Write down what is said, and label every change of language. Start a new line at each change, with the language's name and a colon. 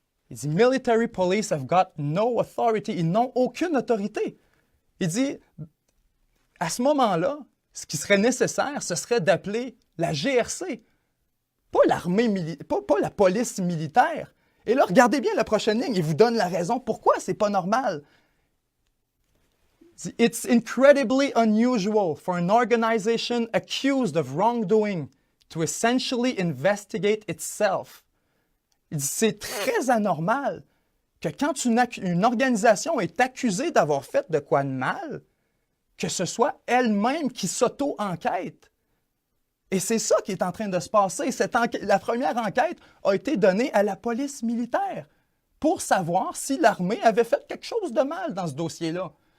French: Il dit «
English: Military police have got no authority
French: ». Ils n'ont aucune autorité. Il dit, à ce moment-là, ce qui serait nécessaire, ce serait d'appeler la GRC, pas l'armée, pas la police militaire. Et là, regardez bien la prochaine ligne, il vous donne la raison pourquoi c'est pas normal.
English: It's incredibly unusual for an organization accused of wrongdoing to essentially investigate itself.
French: Il dit, c'est très anormal que quand une organisation est accusée d'avoir fait de quoi de mal, que ce soit elle-même qui s'auto-enquête. Et c'est ça qui est en train de se passer. La première enquête a été donnée à la police militaire pour savoir si l'armée avait fait quelque chose de mal dans ce dossier-là.